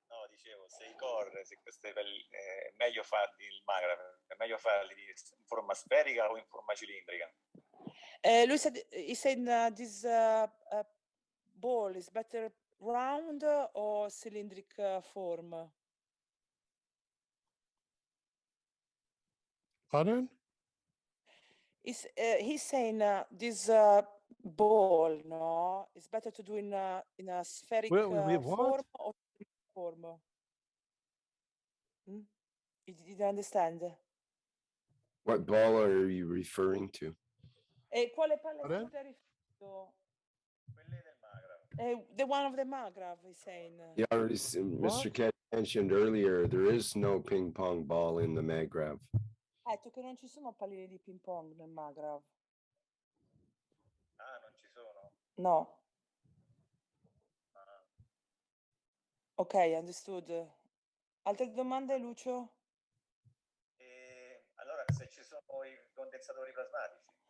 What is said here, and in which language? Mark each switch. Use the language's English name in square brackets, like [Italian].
[Italian] Dicevo, se i core, se queste è meglio farli il Magrav, è meglio farli in forma sferica o in forma cilindrica? Lui [English] said this ball is better round or cylindric form? Pardon? He's saying this ball, no, it's better to do in a spheric form or form. You didn't understand? What ball are you referring to? [Italian] Quale palla stai riferendo? [English] The one of the Magrav, he's saying. Yeah, Mr. Ket mentioned earlier, there is no ping pong ball in the Magrav. [Italian] Ha detto che non ci sono palline di ping pong nel Magrav. Ah, non ci sono? No. [English] Ok, understood. [Italian] Altre domande, Lucio? Allora, se ci sono i condensatori plasmatici.